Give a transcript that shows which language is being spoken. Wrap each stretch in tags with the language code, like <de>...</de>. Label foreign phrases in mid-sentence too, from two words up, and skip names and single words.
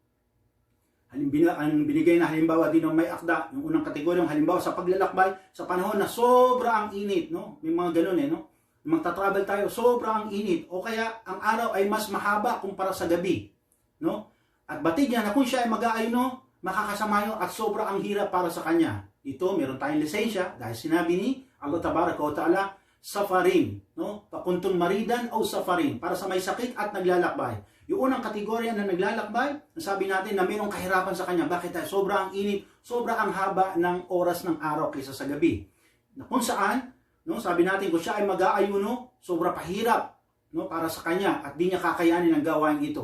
<tl>Ang binigay na halimbawa din ng may akda, yung unang kategoryang halimbawa sa paglalakbay sa panahon na sobra ang init, no? May mga ganun no? Magta-travel tayo, sobra ang init o kaya ang araw ay mas mahaba kumpara sa gabi, no? At batid niya na kung siya ay mag-aayuno, makakasama yun at sobra ang hirap para sa kanya. Ito, meron tayong lisensya dahil sinabi ni Allah</tl> <ar>تبارك وتعالى,</ar> <tl>safarin, no? Pakuntong maridan o safarin, para sa may sakit at naglalakbay. Yung unang kategorya na naglalakbay, sabi natin na mayroong kahirapan sa kanya. Bakit? Sobra ang init, sobra ang haba ng oras ng araw kaysa sa gabi. Na kung saan, no, sabi natin kung siya ay mag-aayuno, sobra pahirap, no, para sa kanya at di niya kakayanin ang gawain ito.</tl>